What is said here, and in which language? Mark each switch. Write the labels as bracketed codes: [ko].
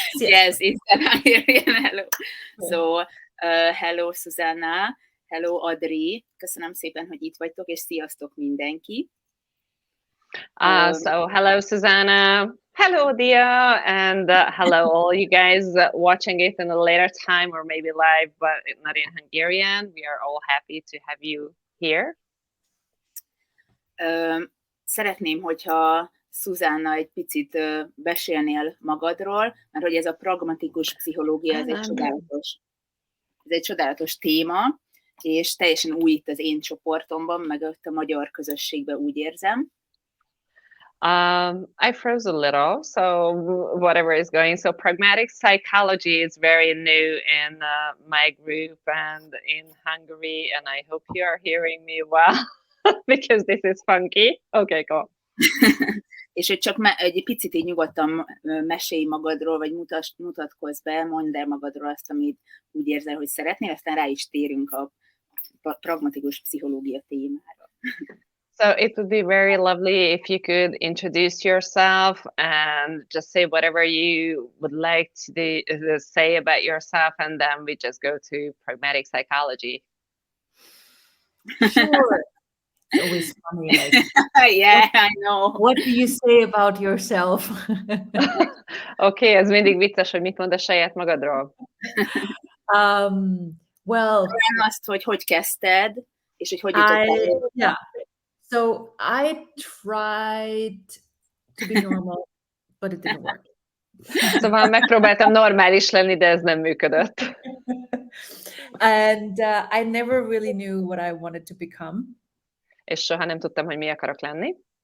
[en] Yes, it's the Hungarian hello. So, hello Susanna, hello Adri, [hu] köszönöm szépen, hogy itt vagytok, és sziasztok mindenki. [en] So hello, Susanna. Hello, Dia. And hello, all you guys watching it in a later time or maybe live, but not in Hungarian. We are all happy to have you here. [hu] Szeretném, hogyha Susanna egy picit beszélnél magadról, mert hogy ez a pragmatikus pszichológia, ez egy csodálatos téma, és teljesen új itt az én csoportomban, meg ott a magyar közösségben úgy érzem. [en] I froze a little, so whatever is going. So pragmatic psychology is very new in my group and in Hungary, and I hope you are hearing me well because this is funky. Okay, cool. [hu] És hogy csak egy picit így nyugodtan mesélj magadról, vagy mutatkozz be, mondd el magadról azt, amit úgy érzel, hogy szeretnél, aztán rá is térünk a pragmatikus pszichológia témára. [en] So it would be very lovely if you could introduce yourself and just say whatever you would like to say about yourself, and then we just go to pragmatic psychology. Sure. It's always funny. Like, Yeah, I know. what do you say about yourself? [hu] Okay, ez mindig vicces, hogy mit mond a saját magadról. [en] Well, [hu] azt, hogy kezdted, és hogy [en] yeah. So I tried to be normal, but it didn't work. [hu] Szóval megpróbáltam normális lenni, de ez nem működött. [en] And I never really knew what I wanted to become. [hu] És soha nem tudtam, hogy mi akarok lenni.